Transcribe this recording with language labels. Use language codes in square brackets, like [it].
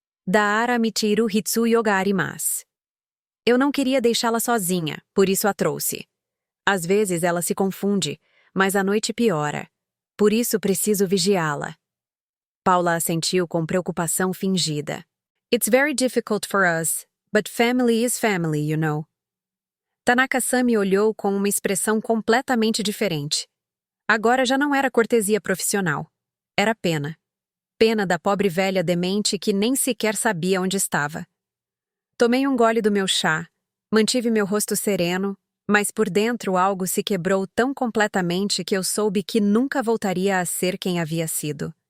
[ja] Daara michiru hitsuyo ga arimasu. [pt] Eu não queria deixá-la sozinha, por isso a trouxe. Às vezes ela se confunde, mas a noite piora. Por isso preciso vigiá-la. Paula assentiu com preocupação fingida. [en] It's very difficult for us, but family is family, you know. [pt] Tanaka-san me olhou com uma expressão completamente diferente. Agora já não era cortesia profissional. Era pena. Pena da pobre velha demente que nem sequer sabia onde estava. Tomei um gole do meu chá, mantive meu rosto sereno, mas por dentro algo se quebrou tão completamente que eu soube que nunca voltaria a ser quem havia sido.